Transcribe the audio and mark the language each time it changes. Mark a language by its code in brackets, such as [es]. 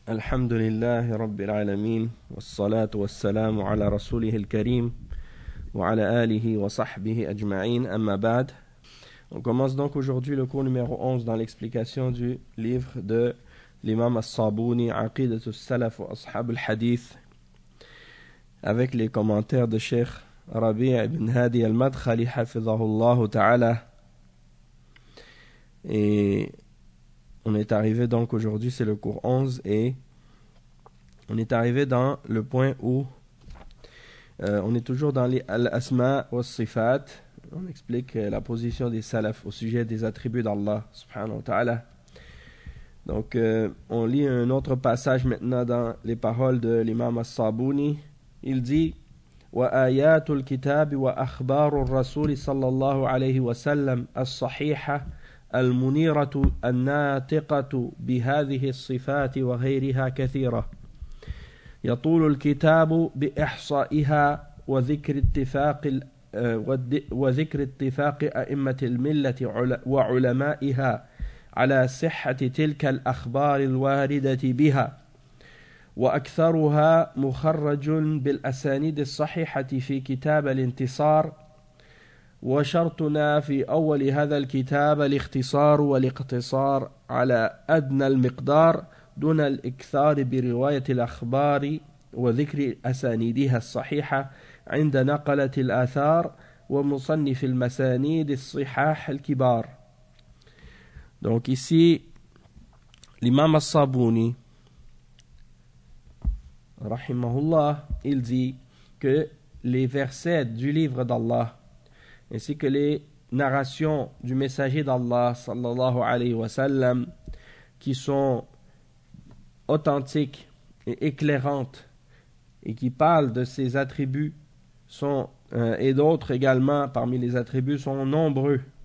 [ar] الحمد لله رب العالمين والصلاة والسلام على رسوله الكريم وعلى آله وصحبه أجمعين أما بعد. [fr] On commence donc aujourd'hui le cours numéro 11 dans l'explication du livre de l'imam al-Sabuni, Aqidat al-Salaf wa Ashab al-Hadith, avec les commentaires de Cheikh Rabi' ibn Hadi al-Madkhali, hafizahullah ta'ala. Et on est arrivé donc aujourd'hui, c'est le cours 11, et on est arrivé dans le point où on est toujours dans les al-asma wa sifat. On explique la position des salafs au sujet des attributs d'Allah subhanahu wa ta'ala. Donc on lit un autre passage maintenant dans les paroles de l'imam al-Sabuni. Il dit: [ar] wa ayatul kitab wa akhbarur rasul sallallahu alayhi wa sallam as-sahiha المنيرة الناطقة بهذه الصفات وغيرها كثيرة يطول الكتاب بإحصائها وذكر اتفاق أئمة الملة وعلمائها على صحة تلك الأخبار الواردة بها وأكثرها مخرج بالأسانيد الصحيحة في كتاب الانتصار وشرطنا في أول هذا الكتاب الاختصار والاقتصار على أدنى المقدار دون الإكثار برواية الأخبار وذكر أسانيدها الصحيحة عند نقلة الآثار ومصنف المسانيد الصحاح الكبار. [fr] Donc ici l'imam al-Sabuni rahimahullah, il dit que les versets du livre d'Allah ainsi que les narrations du messager d'Allah, sallallahu alayhi wa sallam, qui sont authentiques et éclairantes, et qui parlent de ses attributs, sont, et d'autres également, parmi les attributs, sont nombreux.